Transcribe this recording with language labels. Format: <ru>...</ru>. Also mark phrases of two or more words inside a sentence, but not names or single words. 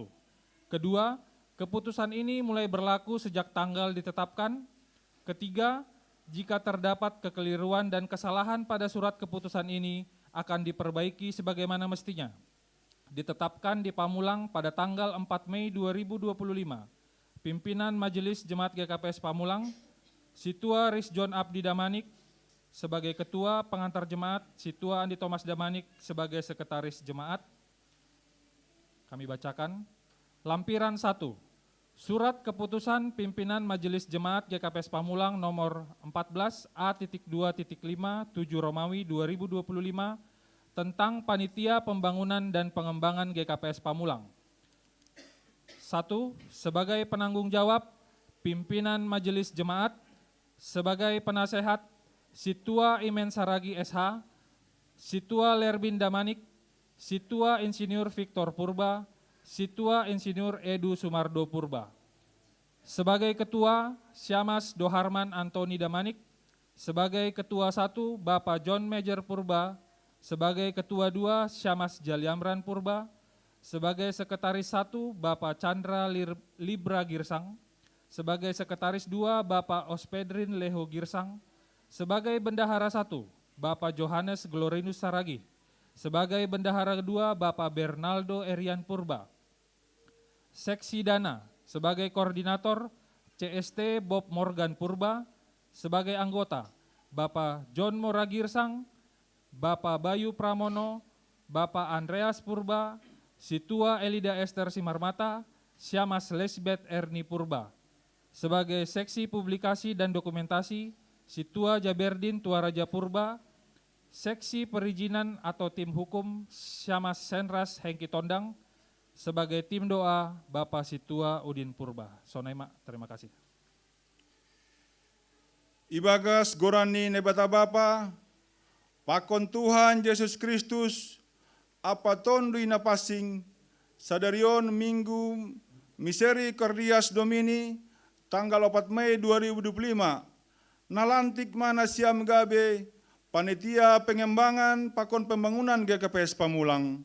<id>Kedua, keputusan ini mulai berlaku sejak tanggal ditetapkan. Ketiga, jika terdapat kekeliruan dan kesalahan pada surat keputusan ini akan diperbaiki sebagaimana mestinya. Ditetapkan di Pamulang pada tanggal 4 Mei 2025, pimpinan Majelis Jemaat GKPS Pamulang Situa Ris John Abdi Damanik sebagai Ketua Pengantar Jemaat, Situa Andi Thomas Damanik sebagai Sekretaris Jemaat. Kami bacakan. Lampiran 1. Surat Keputusan Pimpinan Majelis Jemaat GKPS Pamulang nomor 14 A.2.5 7 Romawi 2025 tentang Panitia Pembangunan dan Pengembangan GKPS Pamulang. 1. Sebagai penanggung jawab Pimpinan Majelis Jemaat, sebagai penasehat Situa Imen Saragi SH, Situa Lerbin Damanik, Situa Insinyur Victor Purba, Situa Insinyur Edu Sumardo Purba. Sebagai Ketua, Syamas Doharman Antoni Damanik. Sebagai Ketua 1, Bapak John Major Purba. Sebagai Ketua 2, Syamas Jaliamran Purba. Sebagai Sekretaris 1, Bapak Chandra Libra Girsang. Sebagai Sekretaris 2, Bapak Ospedrin Leho Girsang. Sebagai Bendahara 1, Bapak Johannes Glorinus Saragi. Sebagai Bendahara 2, Bapak Bernaldo Erian Purba. Seksi Dana, sebagai Koordinator CST Bob Morgan Purba. Sebagai anggota, Bapak John Mora Girsang, Bapak Bayu Pramono, Bapak Andreas Purba, Situa Elida Esther Simarmata, Syamas Lesbeth Erni Purba. Sebagai Seksi Publikasi dan Dokumentasi, Situa Jaberdin Tuaraja Purba. Seksi Perizinan atau Tim Hukum, Syamas Senras Hengki Tondang. Sebagai tim doa, Bapak Situa Udin Purba. Sonaima, terima kasih.</id> <bts>Ibagas gorani nebata Bapa, pakon Tuhan Yesus Kristus, apa tondui napasing, sadarion Minggu Misericordias Domini, tanggal 4 Mei 2025, nalantik mana siam gabe,</bts> <id>panitia pengembangan</id> <bts>pakon</bts> <id>pembangunan GKPS Pamulang.</id>